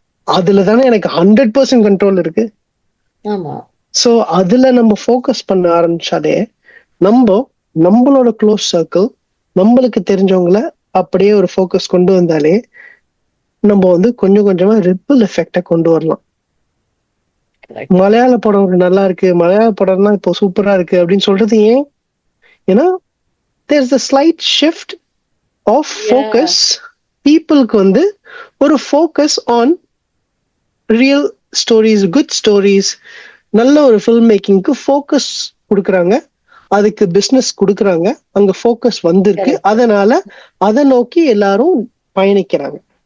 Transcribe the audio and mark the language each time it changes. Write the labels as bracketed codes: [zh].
[ta] அதுல தானே எனக்கு 100% கண்ட்ரோல் இருக்கு. சோ அதுல நம்ம ஃபோக்கஸ் பண்ண ஆரம்பிச்சாலே, நம்மளோட க்ளோஸ் சர்க்கிள், நம்மளுக்கு தெரிஞ்சவங்கள அப்படியே ஒரு ஃபோக்கஸ் கொண்டு வந்தாலே நம்ம வந்து கொஞ்சம் கொஞ்சமா ரிப்பிள் எஃபெக்ட கொண்டு வரலாம். மலையாள படம் நல்லா இருக்கு, மலையாள படம்னா இப்போ சூப்பரா இருக்கு அப்படின்னு சொல்றது ஏன்? ஏன்னா [en] there's a slight shift of focus. [ta] பீப்புளுக்கு வந்து ஒரு focus on real stories, good stories, நல்ல ஒரு ஃபில்ம் மேக்கிங்க்கு ஃபோக்கஸ் கொடுக்குறாங்க, அதுக்கு பிசினஸ் கொடுக்குறாங்க, அங்க ஃபோக்கஸ் வந்திருக்கு, அதனால அதை நோக்கி எல்லாரும் பயணிக்கிறாங்க.